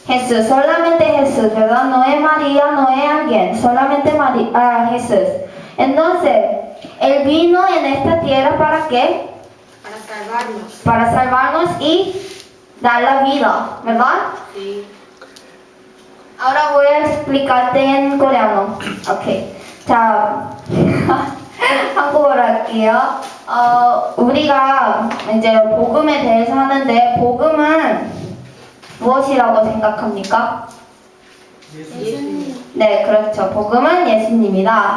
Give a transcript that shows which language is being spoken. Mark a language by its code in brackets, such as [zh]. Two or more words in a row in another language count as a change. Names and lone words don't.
[es] Jesús, solamente Jesús, ¿verdad? No es María, no es alguien, solamente Jesús. Entonces, Él vino en esta tierra ¿para qué? Para salvarnos. Para salvarnos y dar la vida, ¿verdad? Sí. Ahora voy a explicarte en coreano. [ko] 오케이. 자, 한국어로 할게요. 우리가 이제 복음에 대해서 하는데 복음은 무엇이라고 생각합니까? 네, 그렇죠. 복음은 예수님이다.